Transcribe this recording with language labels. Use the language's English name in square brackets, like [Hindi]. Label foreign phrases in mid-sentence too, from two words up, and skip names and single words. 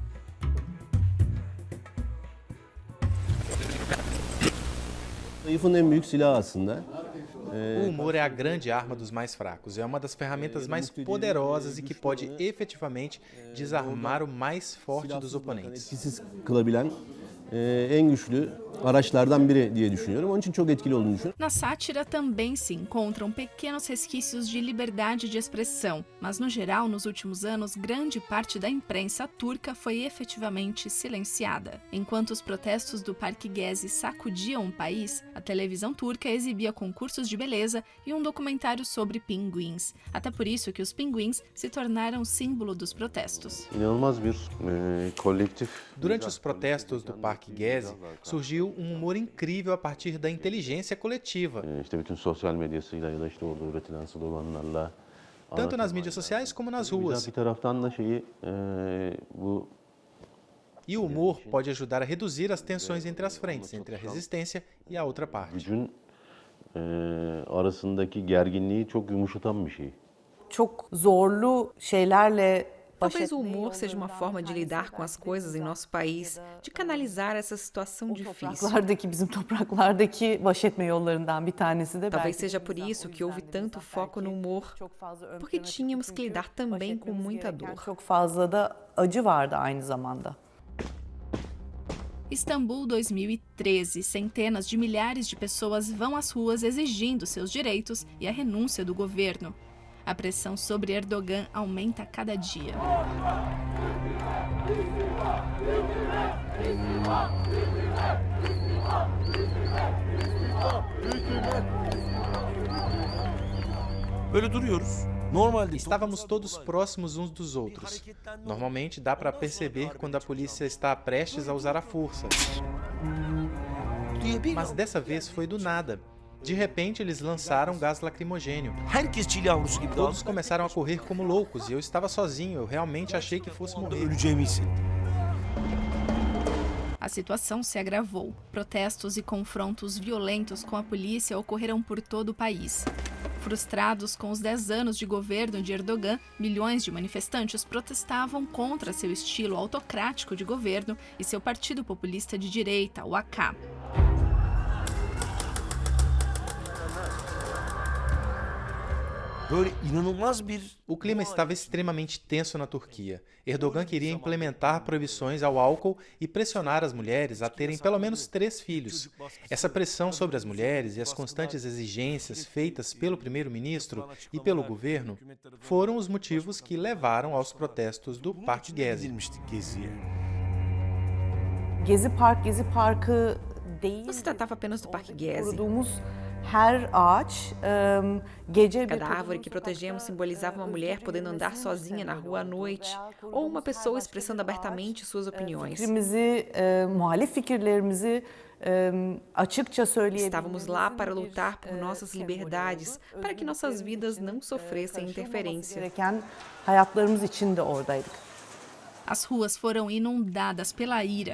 [Portuguese] O humor é a grande arma dos mais fracos. É uma das ferramentas mais poderosas e que pode efetivamente desarmar o mais forte dos oponentes. [Turkish] araçlardan biri diye düşünüyorum. Onun için çok etkili olduğunu düşünüyorum. [Portuguese] Na sátira também se encontram pequenos resquícios de liberdade de expressão, mas no geral, nos últimos anos, grande parte da imprensa turca foi efetivamente silenciada. Enquanto os protestos do Parque Gezi sacudiam o país, a televisão turca exibia concursos de beleza e um documentário sobre pinguins. Até por isso que os pinguins se tornaram símbolo dos protestos. [Turkish] İnanılmaz bir kolektif. [Portuguese] Durante os protestos do Parque Gezi, surgiu um humor incrível a partir da inteligência coletiva. [Turkish] İşte bütün sosyal medyasıyla ya da işte orada üretilen sloganlarla. [Portuguese] Tanto nas mídias sociais como nas ruas. [Turkish] Bir taraftan da bu [Portuguese] E o humor pode ajudar a reduzir as tensões entre as frentes, entre a resistência e a outra parte. [Turkish] gücün arasındaki gerginliği çok yumuşatan bir şey. Çok zorlu şeylerle [Portuguese] Talvez o humor seja uma forma de lidar com as coisas em nosso país, de canalizar essa situação difícil. [Turkish] bizim topraklardaki baş etme yollarından bir tanesi de [Portuguese] Talvez seja por isso que houve tanto foco no humor, porque tínhamos que lidar também com muita dor. [Turkish] Çok fazla da acı vardı aynı zamanda. [Portuguese] Istambul 2013, centenas de milhares de pessoas vão às ruas exigindo seus direitos e a renúncia do governo. A pressão sobre Erdogan aumenta a cada dia. [Turkish] Böyle duruyoruz. Normalde [Portuguese] Estávamos todos próximos uns dos outros. Normalmente dá para perceber quando a polícia está prestes a usar a força. Mas dessa vez foi do nada. De repente, eles lançaram gás lacrimogênio. [Turkish] herkes çil yavrusu gibi [Portuguese] Todos começaram a correr como loucos e eu estava sozinho. Eu realmente achei que fosse morrer. [Turkish] öleceğimi hissettim. [Portuguese] A situação se agravou. Protestos e confrontos violentos com a polícia ocorreram por todo o país. Frustrados com os 10 anos de governo de Erdogan, milhões de manifestantes protestavam contra seu estilo autocrático de governo e seu partido populista de direita, o AK. [Turkish] Böyle inanılmaz bir [Portuguese] O clima estava extremamente tenso na Turquia. Erdogan queria implementar proibições ao álcool e pressionar as mulheres a terem pelo menos 3 filhos. Essa pressão sobre as mulheres e as constantes exigências feitas pelo primeiro-ministro e pelo governo foram os motivos que levaram aos protestos do Parque Gezi. [Turkish] edilmiştik Gezi'ye. Gezi Parkı değil. [Portuguese] Não se tratava apenas do Parque Gezi. [Turkish] Koruduğumuz Her ağaç gece [Portuguese] Cada árvore que protegemos simbolizava uma mulher podendo andar sozinha na rua à noite, ou uma pessoa expressando abertamente suas opiniões. [Turkish] fikrimizi, muhalif fikirlerimizi açıkça söyleyebilmemiz. [Portuguese] Estávamos lá para lutar por nossas liberdades, para que nossas vidas não sofressem interferência. [Turkish] Gereken hayatlarımız için de oradaydık. [Portuguese] As ruas foram inundadas pela ira.